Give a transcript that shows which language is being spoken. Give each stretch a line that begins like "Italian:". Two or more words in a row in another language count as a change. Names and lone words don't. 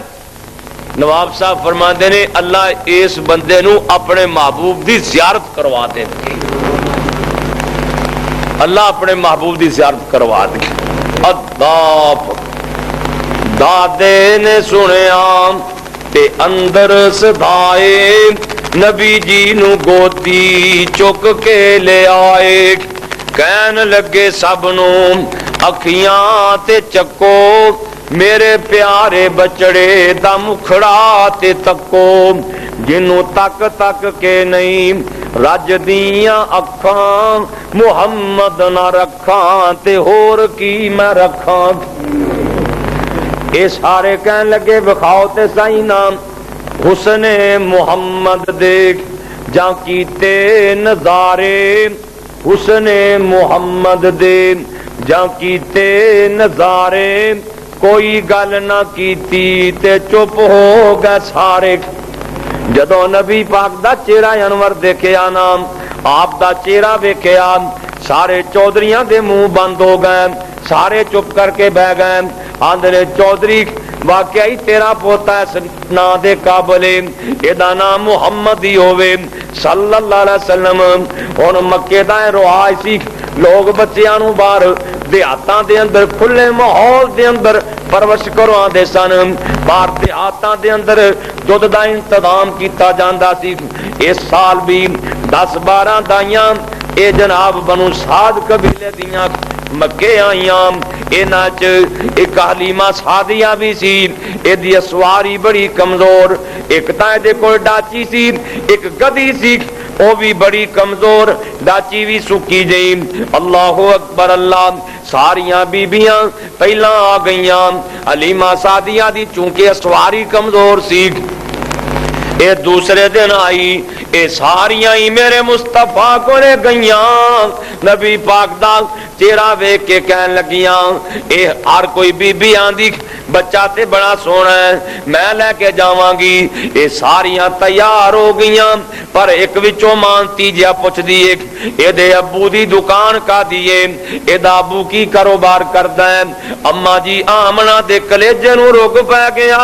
Punjabi: نواب صاحب فرماندے نے اللہ اس بندے نو اپنے محبوب دی زیارت کروا دے، اللہ اپنے محبوب دی زیارت کروا دے۔ اللہ دادے نے سنیا تے اندر صدائے، نبی جی نو گودی چک کے لے آئے، کہن لگے سب نو اکھیاں تے چکو، میرے پیارے بچڑے دا مکھڑا تے تکو، جنوں تک تک کے نہیں رج دیاں اکھاں، محمد نہ رکھاں تے ہور کی میں رکھاں۔ اے سارے کہن لگے بخاؤ تے سائیں نام حسن محمد دیکھ جاں کیتے نظارے، حسن محمد دے جاں کیتے نظارے، کوئی گل نہ کیتی تے چپ ہو گئے سارے۔ جدو نبی پاک دا چہرہ انور دیکھیا نام آپ دا چہرہ ویکھیا، سارے چودھریاں دے منہ بند ہو گئے، سارے چپ کر کے بہ گئے۔ آندھے چودھری واقعی تیرا پوتا اس نا دے قابل ادا نام محمد ہی ہوئے
Arabic: صلی اللہ علیہ وسلم.
Punjabi: ہن مکے دا رواج سی لوگ بچیاں نو باہر دیہاتاں دے اندر کھلے ماحول دے اندر پرورش کرواندے سن. باہر دیہاتاں دے اندر دودھ دا انتظام کیتا جاندا سی. اس سال بھی 10-12 دائیاں اے جناب بنو سعد قبیلے دیاں مکے آئیاں. انہاں چ ایک حلیمہ سعدیہ بھی سی. اے دی سواری بڑی کمزور. ایک تاں دے کول ڈاچی سی, ایک گدی سی, وہ بھی بڑی کمزور. ڈاچی بھی سکی جئی.
Arabic: اللہ اکبر
Punjabi: اللہ. ساریاں بیبیاں پہلا آ گئیاں. حلیمہ سعدیہ دی چونکہ سواری کمزور سی, اے دوسرے دن آئی. اے ساریاں ہی میرے مصطفیٰ کو لے گئیاں. نبی پاک دا چہرہ ویکھ کے کہن لگیاں اے ہر کوئی بی بی آندی بچہ تے بڑا سونا ہے, میں لے کے جاواں گی. اے ساریاں تیار ہو گئیاں, پر ایک وچوں مانتی جیا پوچھ دی اے دے ابو دی دکان کا دیے, اے دا ابو کی کاروبار کردا ہے. اما جی آمنہ دے کلیجے نو رک پے گیا.